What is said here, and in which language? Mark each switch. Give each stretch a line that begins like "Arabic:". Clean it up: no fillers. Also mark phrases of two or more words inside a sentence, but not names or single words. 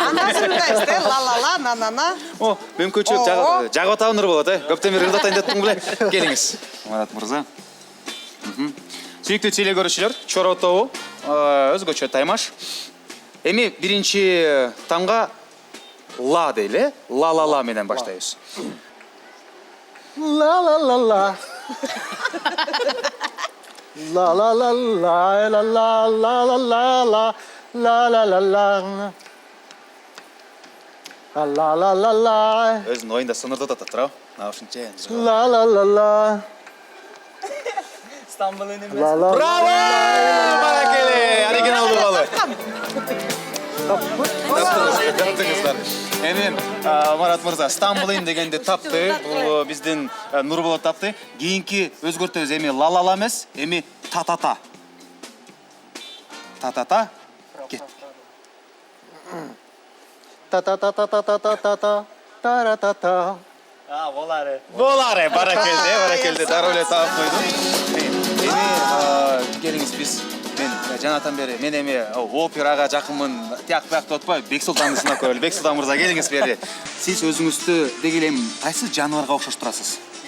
Kyrgyz: Анда азыр ырдайсыз, ла ла ла, на на на. Мүмкүнчүлүк жагып атабын болот, Көптөн бери ырдатайын деп турдум беле. Келиңиз, Марат мырза. Сүйүктүү теле көрүүчүлөр, Чоро тобу өзгөчө таймаш. Эми биринчи тамга ла дейли, ла ла ла менен баштайбыз. Ла ла ла ла. Ла ла ла ла ла ла ла ла ла ла ла ла ла ла. Ла ла ла ла. Өзүнүн оюнда сынырдап атат турабы? Наушниче. Ла ла ла ла. Стамбул эмес. Браво! Баракеле! Оригиналдуу калы. Таптыңыздар. Эми Марат мырза, Стамбулин дегенди тапты. Бул биздин Нурболот тапты. Кийинки өзгөртөбүз, эми ла ла ла эмес, эми та та та. Та та та. Кет. Та та та та та та та та та та та та. Болары. Болары, баракелде, дароо эле таап койдум. Эми келиңиз, биз мен жанатан бери мен эми операга жакынмын, тияк бияк деп атпай, Бексултанды сынап көрөлү. Бексултан мырза, келиңиз бери. Сиз өзүңүздү деги эле кайсы жаныбарга окшош турасыз?